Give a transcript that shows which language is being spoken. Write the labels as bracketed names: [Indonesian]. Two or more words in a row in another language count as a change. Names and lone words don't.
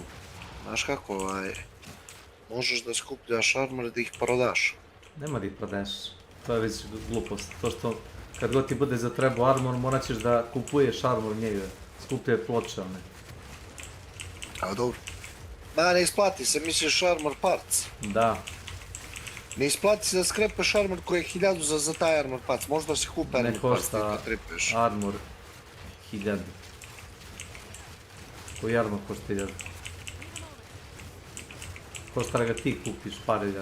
[Serbian] Znaš kako, možeš da skupljaš armore da ih prodaš. Nema da ih prodaješ. To je već glupost. To što kad god ti bude za trebu armor, morat ćeš da kupuješ armor njega. Skupljaju ploče one. A dobro. Ma ne isplati se, misliš [English] armor parts. [Serbian] Da. Ne isplati se da skrepaš armor koji je 1000 za taj [English] armor parts. [Serbian] Možda si kupe [English] armor parts, [Serbian] ti to tripuješ. Armor 1000. Koji armor košta 1000? Košta da ga ti kupiš par 1000.